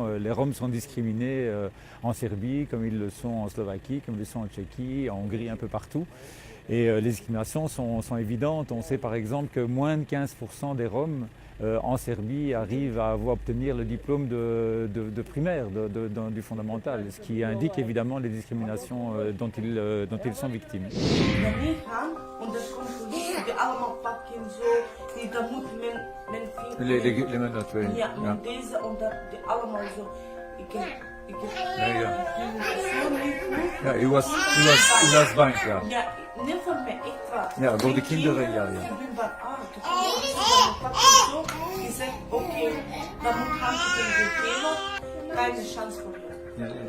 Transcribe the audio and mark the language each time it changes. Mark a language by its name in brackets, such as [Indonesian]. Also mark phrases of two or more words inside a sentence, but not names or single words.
[French] Les Roms sont discriminés en Serbie, comme ils le sont en Slovaquie, comme ils le sont en Tchéquie, en Hongrie, un peu partout. Et les discriminations sont évidentes. On sait par exemple que moins de 15% des Roms en Serbie arrivent à obtenir le diplôme de primaire, du fondamental, ce qui indique évidemment les discriminations dont ils sont victimes. [Dutch] Wanneer gaan, want er komt politie die allemaal pakken en zo. Dan moet men vinger... [French] Les menottes, oui. [Dutch] Ja, met deze, omdat die allemaal zo... Ik heb Ja, u was bang, ja. Ja, niet voor mij, echt waar. Ja, voor de kinderen, ja. Ik ben bang, toen pakken zo. Die zegt, oké, dan moet gaan tegen de keine chance voor jou.